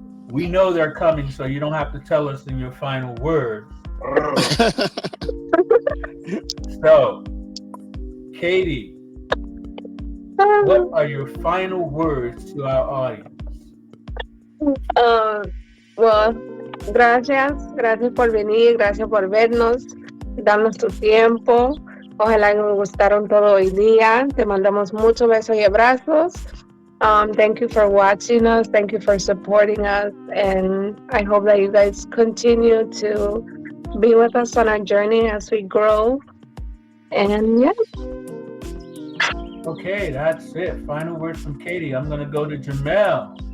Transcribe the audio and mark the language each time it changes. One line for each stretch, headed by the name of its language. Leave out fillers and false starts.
English: We know they're coming, so you don't have to tell us in your final words. So, Katie, what are your final words to our audience?
Spanish: Well, gracias por venir, gracias por vernos, darnos tu tiempo. Ojalá que nos gustaron todo hoy día. Te mandamos muchos besos y abrazos.
English: Thank you for watching us. Thank you for supporting us. And I hope that you guys continue to be with us on our journey as we grow. And yeah. Okay, that's it. Final words from Katie. I'm going to go to Jamel.